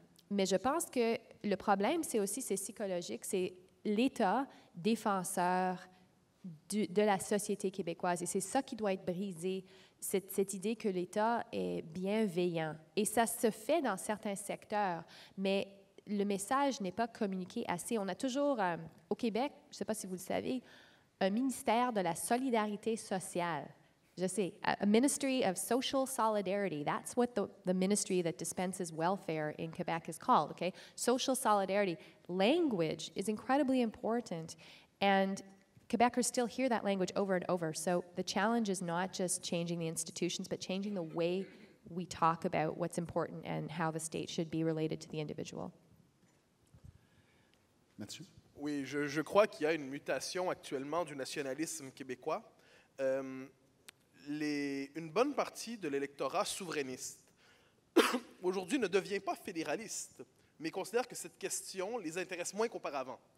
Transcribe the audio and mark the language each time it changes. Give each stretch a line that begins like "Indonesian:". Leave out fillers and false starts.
French: Mais je pense que le problème, c'est psychologique, c'est l'État défenseur de la société québécoise. Et c'est ça qui doit être brisé, cette idée que l'État est bienveillant. Et ça se fait dans certains secteurs, mais le message n'est pas communiqué assez. On a toujours, au Québec, je ne sais pas si vous le savez, un ministère de la solidarité sociale. Je sais,
English: a Ministry of Social Solidarity. That's what the ministry that dispenses welfare in Quebec is called, okay? Social solidarity. Language is incredibly important, and Quebecers still hear that language over and over. So the challenge is not just changing the institutions, but changing the way we talk about what's important and how the state should be related to the individual. Mathieu?
French: Oui, je crois qu'il y a une mutation actuellement du nationalisme québécois. Une bonne partie de l'électorat souverainiste aujourd'hui ne devient pas fédéraliste, mais considère que cette question les intéresse moins qu'auparavant.